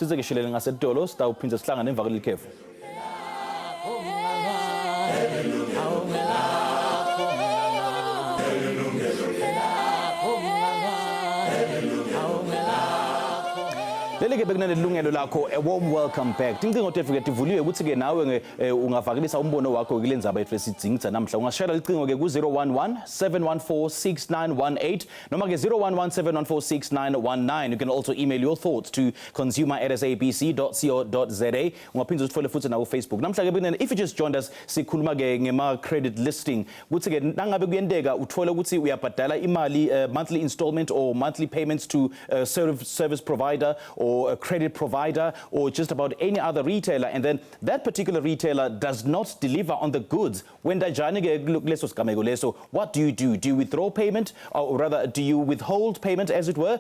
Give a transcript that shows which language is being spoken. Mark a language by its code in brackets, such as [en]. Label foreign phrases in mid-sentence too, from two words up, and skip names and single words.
[ss] Leleke bekunene Yilungelo Lakho, [en] a warm welcome back. [ss] Tincingo tefike tivuliwe ukuthi ke nawe ungafakelisa umbono wakho kule ndzaba yethu esidingisa namhla. Ungashayela icingo ke ku 011-714-6918 noma ke 011-714-6919. [en] You can also email your thoughts to consumer@sabc.co.za. [ss] Ungaphinda usifole futhi na ku Facebook. Namhla ke bekunene, [en] if you just joined us, [ss] sikhuluma ke ngema [en] credit listing. [ss] Ukuthi ke nangabe kuyenteka uthola ukuthi uyabhadala imali [en] monthly installment or monthly payments to a service provider or a credit provider or just about any other retailer, and then that particular retailer does not deliver on the goods. When what do you do? Do you withdraw payment, or rather do you withhold payment, as it were?